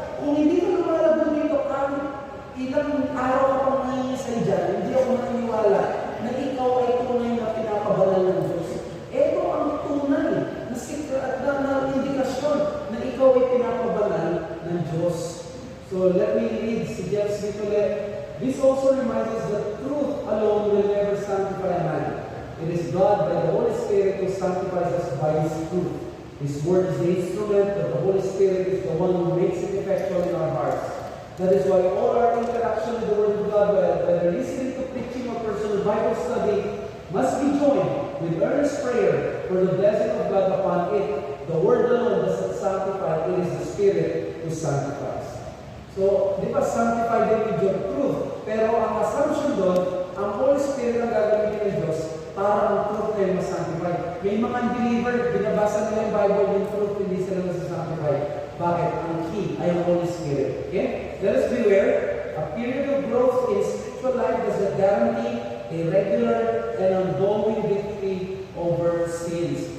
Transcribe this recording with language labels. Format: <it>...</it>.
<tl>Kung hindi ka lumalabo dito, ilang araw ka pang nangyayasay dyan, hindi ako naniniwala na ikaw ay tunay na pinapabanal ng Diyos. Ito ang tunay na secret na indikasyon na ikaw ay pinapabanal ng Diyos.</tl> <en>So let me read</en> <tl>si</tl> <en>James Nicolet. This also reminds us that truth alone will never sanctify a man. It is God by the Holy Spirit who sanctifies us by His truth. His word is the instrument, but the Holy Spirit is the one who makes it effectual in our hearts. That is why all our interaction with the Word of God, whether listening to preaching or personal Bible study, must be joined with earnest prayer for the blessing of God upon it. The Word alone does not sanctify, it is the Spirit who sanctifies. So,</en> <tl>di ba,</tl> <en>sanctify them with your truth.</en> <tl>Pero ang assumption doon, ang Holy Spirit ang gagamitin ng Diyos para ang truth kayo masanctify. May mga unbeliever, binabasa nila yung Bible, yung truth, hindi sila masasanctify. Bakit? Ang key ay ang Holy Spirit.</tl> <en>Okay? Let us beware, a period of growth in spiritual life does not guarantee a regular and ongoing victory over sins.</en>